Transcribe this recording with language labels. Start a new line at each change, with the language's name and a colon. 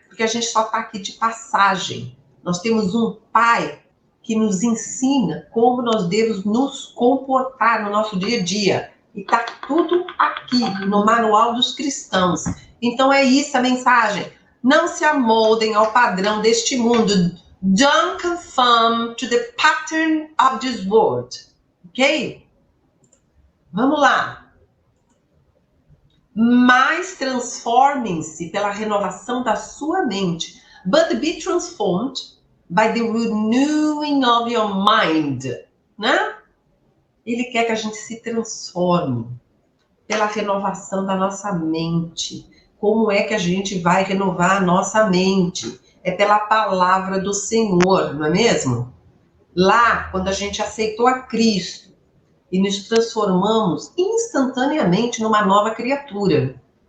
Portuguese: Porque a gente só está aqui de passagem. Nós temos um Pai que nos ensina como nós devemos nos comportar no nosso dia a dia. E está tudo aqui no Manual dos Cristãos. Então é isso a mensagem. Não se amoldem ao padrão deste mundo.
English: Don't conform to the pattern of this world.
Portuguese: Ok? Vamos lá. Mas transformem-se pela renovação da sua mente.
English: But be transformed by the renewing of your mind.
Portuguese: Né? Ele quer que a gente se transforme pela renovação da nossa mente. Como é que a gente vai renovar a nossa mente? É pela palavra do Senhor, não é mesmo? Lá, quando a gente aceitou a Cristo e nos transformamos instantaneamente numa nova criatura.